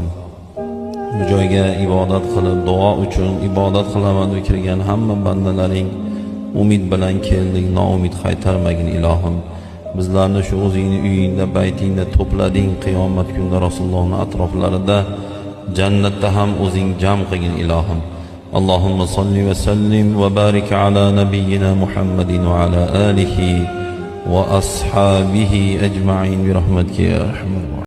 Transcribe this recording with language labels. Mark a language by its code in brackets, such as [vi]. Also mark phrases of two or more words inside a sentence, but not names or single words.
[uz] Bu joyga ibodat qilib, duo uchun ibodat qilaman deb kirgan hamma bandalaring umid bilan keldik, noumid qaytarmagin ilohim. Bizlarni shu o'zingning uyingda, baytingda to'plading, qiyomat kunida Rasulullohning atroflarida, jannatda ham o'zing jam qilgin ilohim. [ar] اللهم صل وسلم وبارك على نبينا محمد وعلى آله وأصحابه أجمعين برحمتك يا أرحم